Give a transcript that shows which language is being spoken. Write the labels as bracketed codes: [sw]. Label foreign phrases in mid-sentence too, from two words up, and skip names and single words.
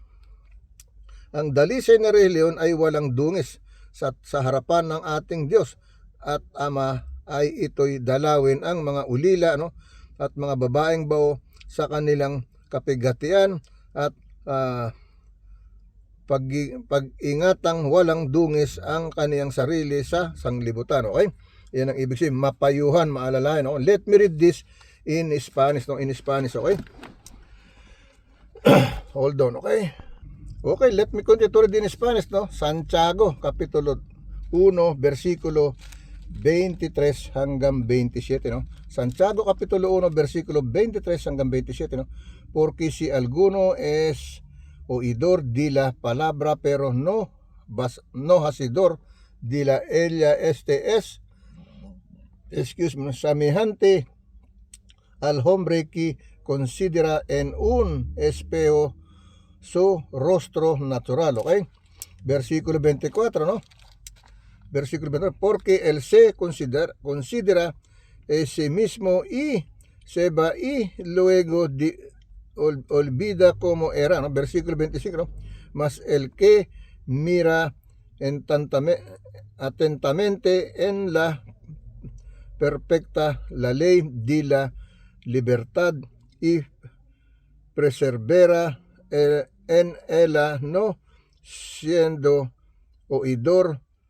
[tl] Ang dalisay na relihiyon ay walang dungis sa harapan ng ating Diyos at Ama, ay ito'y dalawin ang mga ulila, no? At mga babaeng bao sa kanilang kapigatian at pag-ingatang walang dungis ang kaniyang sarili sa sanglibutan, okay? Yan ang ibig sabihin, mapayuhan, maalalayan, no? [en] Let me read this in Spanish, no? In Spanish, okay? Hold on, okay? Okay, let me continue to read in Spanish, no? [tl] Santiago, kapitulo 1, versikulo 23 hanggang 27, no? Santiago, kapitulo 1, versikulo 23 hanggang 27, no? [es] Porque si alguno es oidor de la palabra, pero no hacidor de la ella, semejante al hombre que considera en un espejo su rostro natural, okay? [tl] Versikulo 24, no? Versikulo 24, [es] porque él se considera ese mismo y se va y luego olvida cómo era, ¿no? Versículo 25, ¿no? Mas el que mira atentamente en la perfecta la ley de la libertad y persevera en ella, no siendo oidor